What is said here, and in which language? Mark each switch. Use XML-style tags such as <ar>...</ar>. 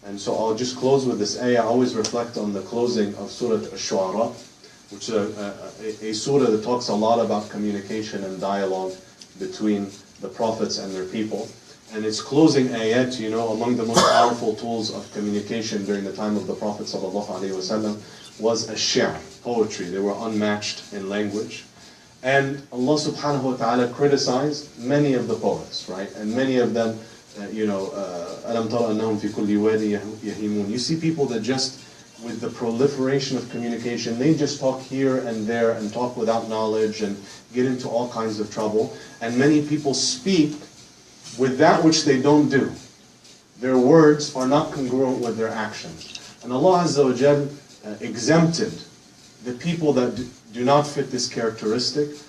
<en>And so I'll just close with this ayah. I always reflect on the closing of Surah Ash-Shu'ara, which is a surah that talks a lot about communication and dialogue between the prophets and their people. And its closing ayat, among the most powerful tools of communication during the time of the Prophet ﷺ was ash-shi'r, poetry. They were unmatched in language. And Allah subhanahu wa ta'ala criticized many of the poets, right? And many of them,</en> <ar>أَلَمْ تَرَ أَنَّهُمْ فِي كُلِّ وَادٍ يَهِيمُونَ.</ar> <en>You see people that just, with the proliferation of communication, they just talk here and there and talk without knowledge and get into all kinds of trouble. And many people speak with that which they don't do. Their words are not congruent with their actions. And Allah Azza wa Jal exempted the people that do not fit this characteristic</en>